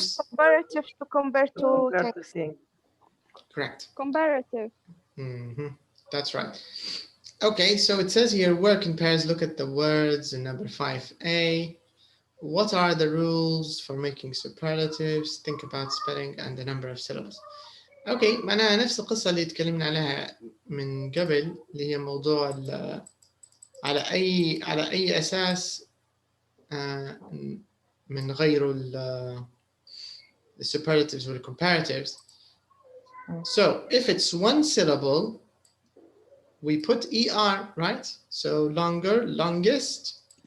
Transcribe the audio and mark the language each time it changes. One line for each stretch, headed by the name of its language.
English: We use comparatives to compare 2 things. Correct. Comparative. That's right. Okay, so it says here work in pairs. Look at the words in number 5A. What are the rules for making superlatives? Think about spelling and the number of syllables.
Arabic: اوكي، معناها نفس القصة اللي تكلمنا عليها من قبل، اللي هي موضوع على أي أساس من غير ال superlatives or comparatives.
English: So if it's one syllable, we put ER, right? So longer, longest.